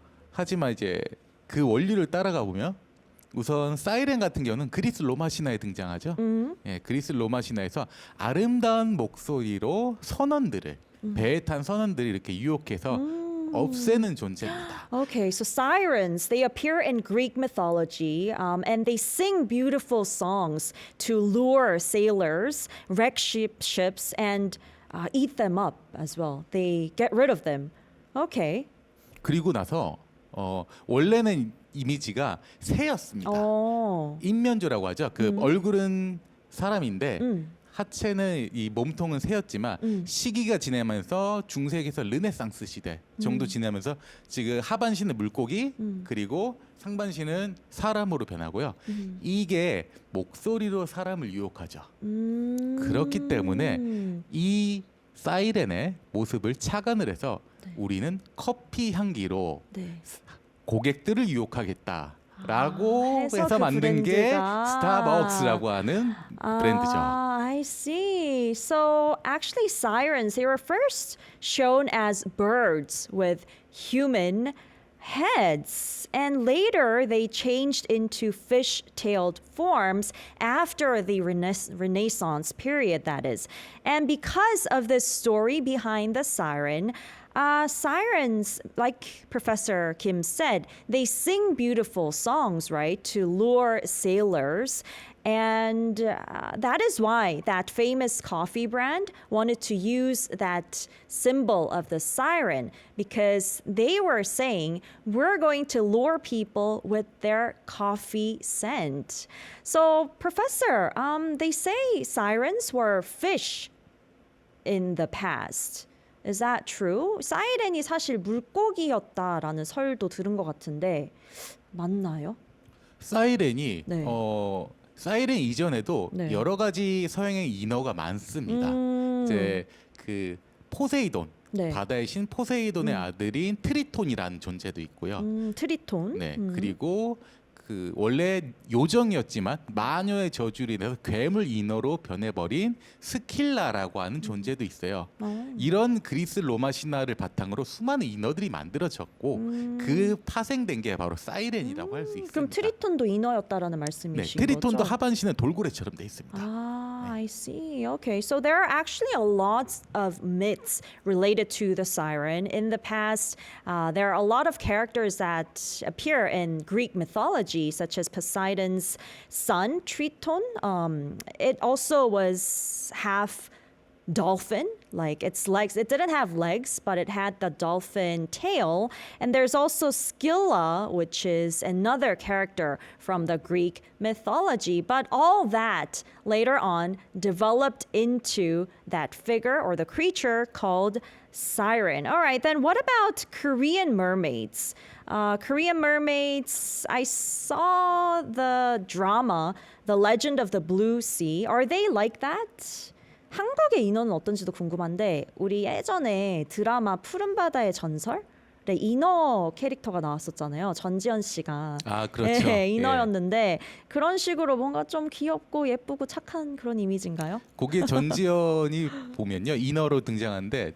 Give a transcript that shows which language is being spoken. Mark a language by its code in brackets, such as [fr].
[ko] 하지만 이제 그 원리를 따라가 보면 우선 사이렌 같은 경우는 그리스 로마 신화에 등장하죠. 예, 그리스 로마 신화에서 아름다운 목소리로 선원들을 배에 탄 선원들을 이렇게 유혹해서 없애는 존재입니다. [en] Okay, so sirens, they appear in Greek mythology and they sing beautiful songs to lure sailors, wreck ships, and eat them up as well. They get rid of them. Okay. [ko] 그리고 나서 원래는 이미지가 새였습니다. 인면조라고 하죠. 그 얼굴은 사람인데 하체는 이 몸통은 새였지만 시기가 지나면서 중세기에서 르네상스 시대 정도 지나면서 지금 하반신은 물고기 그리고 상반신은 사람으로 변하고요. 이게 목소리로 사람을 유혹하죠. 그렇기 때문에 이 사이렌의 모습을 착안을 해서 우리는 커피 향기로 네. 고객들을 유혹하겠다라고 해서 해서 그 만든 게 브랜드가. 스타벅스라고 하는 브랜드죠. [en] I see. So actually sirens, they were first shown as birds with human heads, and later they changed into fish-tailed forms after the Renaissance period, that is. And because of this story behind the siren, sirens, like Professor Kim said, they sing beautiful songs, right, to lure sailors. And that is why that famous coffee brand wanted to use that symbol of the siren, because they were saying, we're going to lure people with their coffee scent. So, Professor, they say sirens were fish in the past. Is that true? [ko] 사이렌이 사실 물고기였다라는 설도 들은 것 같은데 맞나요? 사이렌이 네. 사이렌 이전에도 네. 여러 가지 서양의 인어가 많습니다. 이제 그 포세이돈 네. 바다의 신 포세이돈의 아들인 트리톤이라는 존재도 있고요. 트리톤. 네, 그리고 그 원래 요정이었지만 마녀의 저주로 인해서 괴물 인어로 변해버린 스킬라라고 하는 존재도 있어요. 이런 그리스 로마 신화를 바탕으로 수많은 인어들이 만들어졌고 그 파생된 게 바로 사이렌이라고 할 수 있습니다. 그럼 트리톤도 인어였다라는 네, 말씀이신 트리톤도 거죠? 하반신은 돌고래처럼 돼 있습니다. [en] I see. Okay, so there are actually a lot of myths related to the siren. In the past, there are a lot of characters that appear in Greek mythology, such as Poseidon's son, Triton. It also was half dolphin, like its legs. It didn't have legs, but it had the dolphin tail. And there's also Scylla, which is another character from the Greek mythology. But all that later on developed into that figure or the creature called siren. All right, then what about Korean mermaids? Korean mermaids, I saw the drama, The Legend of the Blue Sea. Are they like that? [ko] 한국의 인어는 어떤지도 궁금한데 우리 예전에 드라마 푸른 바다의 전설 네, 인어 캐릭터가 나왔었잖아요. 전지현 씨가. 아, 그렇죠. 네, 인어였는데 그런 식으로 뭔가 좀 귀엽고 예쁘고 착한 그런 이미지인가요? 거기에 전지현이 보면요, 인어로 등장하는데